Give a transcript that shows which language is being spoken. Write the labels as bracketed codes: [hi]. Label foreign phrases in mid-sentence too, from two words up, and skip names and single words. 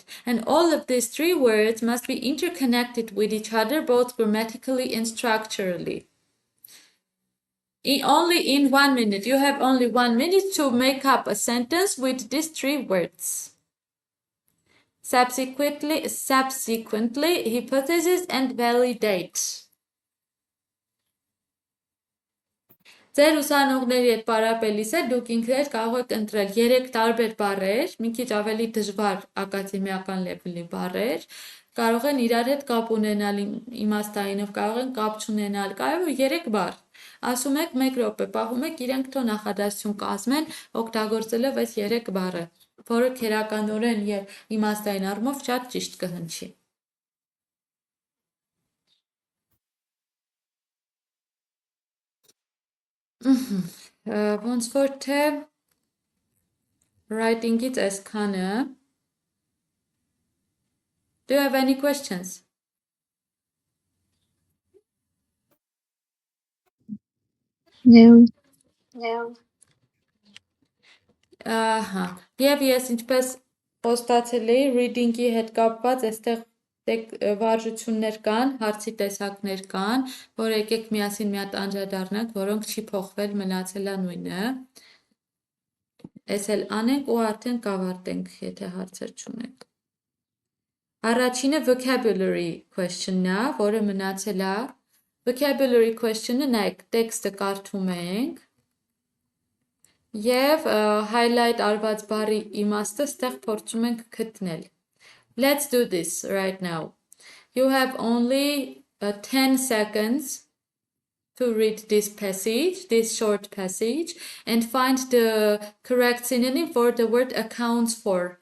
[en] And all of these 3 words must be interconnected with each other, both grammatically and structurally. Only in 1 minute. You have only 1 minute to make up a sentence with these 3 words. Subsequently, hypothesis, and validate. [hy] Ձեր ուսանողների հետ պարապելիս է դուք ինքներդ կարող եք ընտրել 3 տարբեր բառեր, մի քիչ ավելի դժվար ակադեմիական լեվելի բառեր, կարող են իրար հետ կապ ունենալ իմաստայինով, կարող են կապ չունենալ, կարևոր 3 բառ։ Ասում եք 1 րոպե, պահում եք իրենք թո նախադասություն կազմեն, օգտագործելով այս 3 բառը, որը քերականորեն եւ իմաստային առումով շատ ճիշտ կհնչի։ Ոնց որ թե writing-ից այսքանը։ [en] Do you have any questions? No. [hy] Ահա։ Եվ ես ինչպես խոստացել էի, reading-ի հետ կապված այստեղ վարժություններ կան, հարցի տեսակներ կան, որ եկեք միասին մի հատ անդրադառնանք, որոնք չի փոխվել, մնացել է նույնը։ Էս էլ անենք ու արդեն կավարտենք, եթե հարցեր չունենք։ Առաջինը [en] vocabulary question-ն [hy] է, որը մնացել է։ [en] Vocabulary question-ը [hy] նայեք, տեքստը կարդում ենք եւ highlight արված բառի իմաստը ստեղ փորձում ենք գտնել։ [en] Let's do this right now. You have only 10 seconds to read this passage, this short passage, and find the correct synonym for the word accounts for.